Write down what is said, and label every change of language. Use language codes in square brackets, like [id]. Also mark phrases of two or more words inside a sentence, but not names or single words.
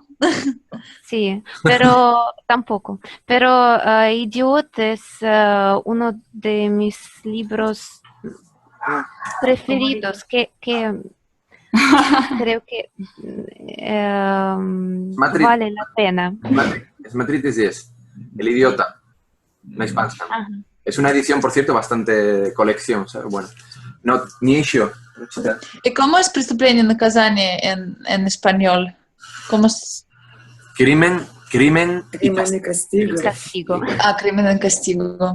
[es] Sí, pero tampoco. Pero Idiot es uno de mis libros preferidos que creo que vale la pena. [ru] Смотрите здесь. [es] El idiota. [ru] На испанском. [es] Es una edición, por cierto, bastante colección. ¿Sabes? Bueno, no, ni еще. ¿Y cómo es prestупление y наказание en español? ¿Cómo es? Crimen y castigo. Castigo. Ah, crimen y castigo.